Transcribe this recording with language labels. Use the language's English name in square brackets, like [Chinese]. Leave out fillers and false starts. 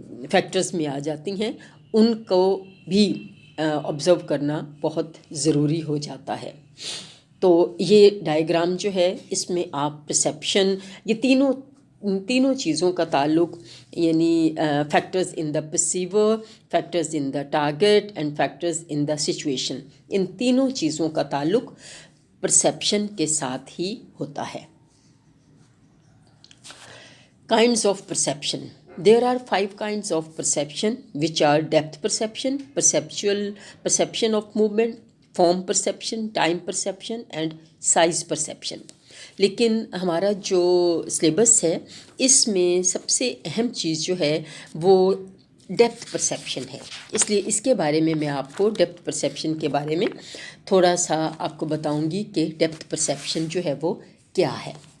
[Urdu] Factors میں آ جاتی ہیں، ان کو بھی آبزرو کرنا بہت ضروری ہو جاتا ہے۔ تو یہ ڈائیگرام جو ہے، اس میں آپ پرسیپشن، یہ تینوں چیزوں کا تعلق، یعنی [English] factors in the perceiver, factors in the target and factors in the situation, [Urdu] ان تینوں چیزوں کا تعلق پرسیپشن کے ساتھ ہی ہوتا ہے۔ [English] Kinds of perception. There are 5 kinds of perception, which are depth perception, perception of movement, form perception, time perception and size perception. [Urdu] لیکن ہمارا جو سلیبس ہے، اس میں سب سے اہم چیز جو ہے وہ ڈیپتھ پرسیپشن ہے۔ اس لیے اس کے بارے میں آپ کو ڈیپتھ پرسیپشن کے بارے میں تھوڑا سا آپ کو بتاؤں گی کہ ڈیپتھ پرسیپشن جو ہے وہ کیا ہے۔